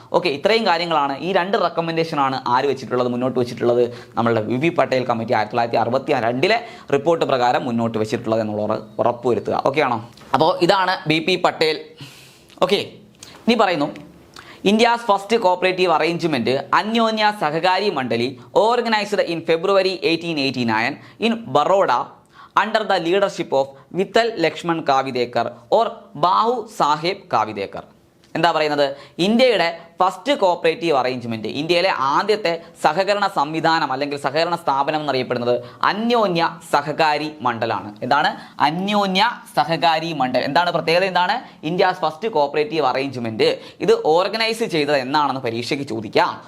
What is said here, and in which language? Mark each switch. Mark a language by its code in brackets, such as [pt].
[ml] Okay, ഇത്രയും കാര്യങ്ങളാണ് ഈ രണ്ട് റെക്കമെൻഡേഷനാണ് മുന്നോട്ട് വെച്ചിട്ടുള്ളത് നമ്മളുടെ ബി.പി. പട്ടേൽ കമ്മിറ്റി 1962 റിപ്പോർട്ട് പ്രകാരം മുന്നോട്ട് വെച്ചിട്ടുള്ളത് എന്നുള്ളത് ഉറപ്പുവരുത്തുക. ഓക്കെ ആണോ? അപ്പോൾ ഇതാണ് ബി.പി. പട്ടേൽ. ഓക്കെ, ഇനി പറയുന്നു [en] India's first cooperative arrangement, Anyonya Sahakari Mandali, organized in February 1889 in Baroda under the leadership of Vittal Lakshman Kavidekar or Bahu Saheb Kavidekar. [ml] എന്താ പറയുന്നത്? ഇന്ത്യയുടെ ഫസ്റ്റ് കോപ്പറേറ്റീവ് അറേഞ്ച്മെന്റ്, ഇന്ത്യയിലെ ആദ്യത്തെ സഹകരണ സംവിധാനം അല്ലെങ്കിൽ സഹകരണ സ്ഥാപനം എന്നറിയപ്പെടുന്നത് അന്യോന്യ സഹകാരി മണ്ഡലാണ്. എന്താണ് അന്യോന്യ സഹകാരി മണ്ഡൽ? എന്താണ് പ്രത്യേകത? എന്താണ് ഇന്ത്യാസ് ഫസ്റ്റ് കോപ്പറേറ്റീവ് അറേഞ്ച്മെന്റ്? ഇത് ഓർഗനൈസ് ചെയ്തത് എന്നാണെന്ന് പരീക്ഷയ്ക്ക് ചോദിക്കാം.